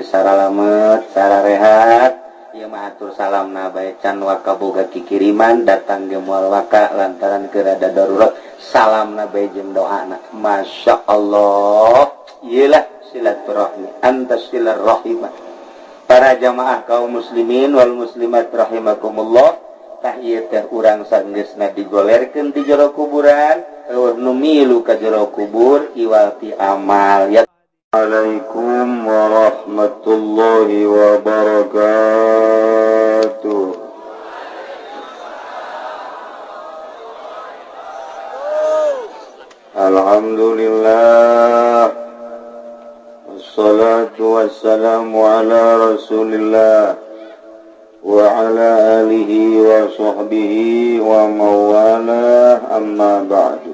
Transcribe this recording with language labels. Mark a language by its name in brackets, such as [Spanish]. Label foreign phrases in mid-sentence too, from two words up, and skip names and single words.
[Sundanese] saralamet sararehat ieu mah atur salamna bae can waka boga kikiriman datang ge moal waka lantaran keur ada darurat salamna bae jeung doana masyaallah ieulah silaturahmi antas silaturahimah para jamaah kaum [Arabic] المسلمين والمسلمات رحمكم الله [Sundanese] tah ieu teh urang sanggeusna digolerkeun di jero kuburan eueuh nu milu ka jero kubur iwal ti amal ya. [Arabic] السلام عليكم ورحمة الله وبركاته. الحمد لله والصلاة والسلام على رسول الله وعلى آله وصحبه ومن والاه أما بعد.